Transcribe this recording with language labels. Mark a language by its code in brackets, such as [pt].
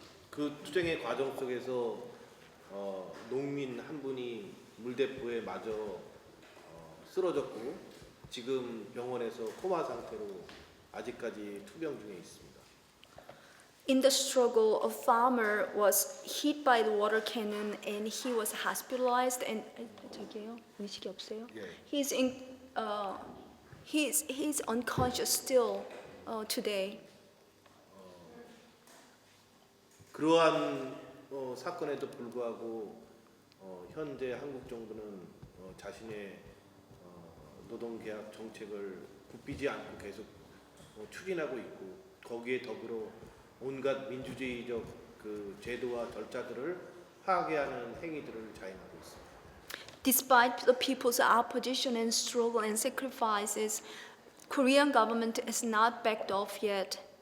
[ko] 그 투쟁의 과정 속에서 농민 한 분이 물대포에 맞아 쓰러졌고 지금 병원에서 코마 상태로 아직까지 투병 중에 있습니다. [en] In the struggle, a farmer was hit by the water cannon and he was hospitalized. And [ko] 저기요, 의식이 없어요? 예. [en] He's unconscious still today. [ko] 그러한 사건에도 불구하고 현재 한국 정부는 자신의 노동계약 정책을 굽히지 않고 계속 추진하고 있고 거기에 더불어 온갖 민주주의적 그 제도와 절차들을 파괴하는 행위들을 자행하고 있습니다. [en] Despite the people's opposition and struggle and sacrifices, Korean government has not backed off yet.